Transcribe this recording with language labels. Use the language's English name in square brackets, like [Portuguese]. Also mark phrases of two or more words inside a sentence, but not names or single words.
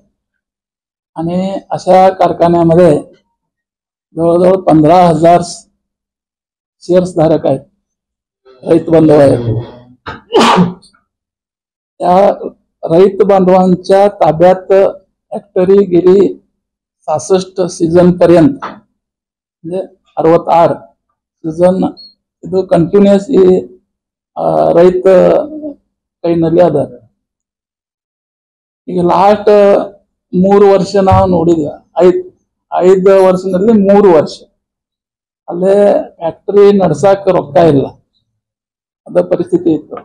[Marathi] आणि अशा कारखान्यामध्ये जवळजवळ 15,000 शेअर्स धारक आहेत, रैत बांधव आहेत. त्या रैत बांधवांच्या ताब्यात फॅक्टरी गेली 66 सीझन पर्यंत, म्हणजे 66 सीझन [Kannada] ಇದು ಕಂಟಿನ್ಯೂಸ್ ಈ ರೈತ ಕೈನಲ್ಲಿ ಅದ. ಈಗ ಲಾಸ್ಟ್ 3 ವರ್ಷ ನಾವು ನೋಡಿದ್ವಿ, 5 ವರ್ಷದಲ್ಲಿ 3 ವರ್ಷ ಅಲ್ಲೇ ಫ್ಯಾಕ್ಟರಿ ನಡ್ಸಾಕ ರೊಕ್ಕ ಇಲ್ಲ, ಅದ ಪರಿಸ್ಥಿತಿ ಇತ್ತು.